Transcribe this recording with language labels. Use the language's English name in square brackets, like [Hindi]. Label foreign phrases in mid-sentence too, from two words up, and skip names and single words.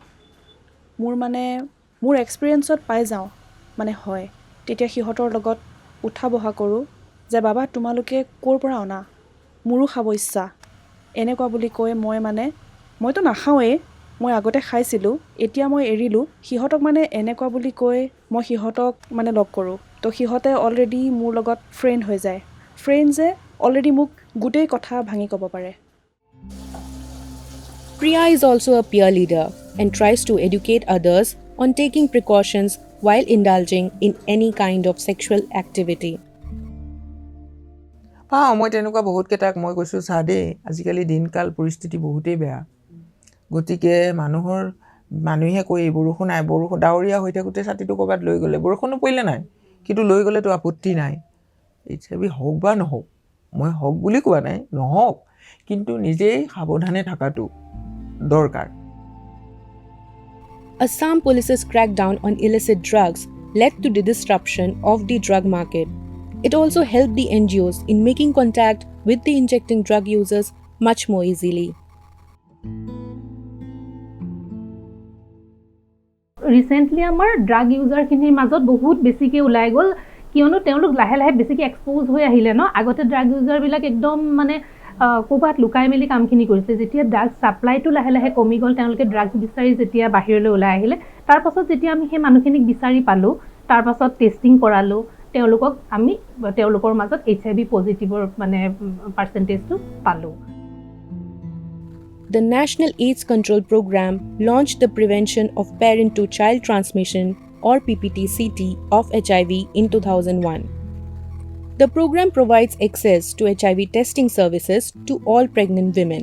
[Assamese] মোৰ এক্সপিৰিয়েঞ্চত পাই যাওঁ মানে হয় তেতিয়া সিহঁতৰ লগত উঠা বহা কৰোঁ যে বাবা তোমালোকে ক'ৰ পৰা অনা মোৰো খাব ইচ্ছা এনেকুৱা বুলি কৈ মইতো নাখাওঁৱেই মই আগতে খাইছিলোঁ এতিয়া মই এৰিলোঁ সিহঁতক মানে এনেকুৱা বুলি কৈ মই সিহঁতক মানে লগ কৰোঁ তো সিহঁতে অলৰেডি মোৰ লগত ফ্ৰেণ্ড হৈ যায় ফ্ৰেণ্ডছে অলৰেডি মোক গোটেই কথা ভাঙি ক'ব পাৰে [English] Priya is also a peer leader and tries to educate others on taking precautions while indulging in any kind of sexual activity. [Assamese] মই তেনেকুৱা বহুতকেইটাক মই কৈছোঁ চা দেই আজিকালি দিনকাল পৰিস্থিতি বহুতেই বেয়া গতিকে মানুহে কৈ বৰষুণ নাই বৰষুণ ডাৱৰীয়া হৈ থাকোঁতে ছাতিটো ক'ৰবাত লৈ গ'লে বৰষুণো পৰিলে নাই কিন্তু লৈ গ'লেতো আপত্তি নাই HIV হওক বা নহওক মই হওক বুলি কোৱা নাই নহওক কিন্তু নিজেই সাৱধানে থকাটো দৰকাৰ [English] Assam police's crackdown on illicit drugs led to the disruption of the drug market. It also helped the NGOs in making contact with the injecting drug users much more easily. [Assamese] ৰিচেণ্টলি আমাৰ ড্ৰাগ ইউজাৰখিনিৰ মাজত বহুত বেছিকৈ ওলাই গ'ল কিয়নো তেওঁলোক লাহে লাহে বেছিকৈ এক্সপ'জ হৈ আহিলে ন আগতে ড্ৰাগ ইউজাৰবিলাক একদম মানে ক'ৰবাত লুকাই মেলি কামখিনি কৰিছে যেতিয়া ড্ৰাগ ছাপ্লাইটো লাহে লাহে কমি গ'ল তেওঁলোকে ড্ৰাগছ বিচাৰি যেতিয়া বাহিৰলৈ ওলাই আহিলে তাৰপাছত যেতিয়া আমি সেই মানুহখিনিক বিচাৰি পালোঁ তাৰপাছত টেষ্টিং কৰালোঁ আমি তেওঁলোকৰ মাজত HIV পজিটিভৰ মানে পাৰ্চেণ্টেজটো পালোঁ [English] The National AIDS Control Program launched the Prevention of Parent-to-Child Transmission or PPT-CT of HIV in 2001. The program provides access to HIV testing services to all pregnant women.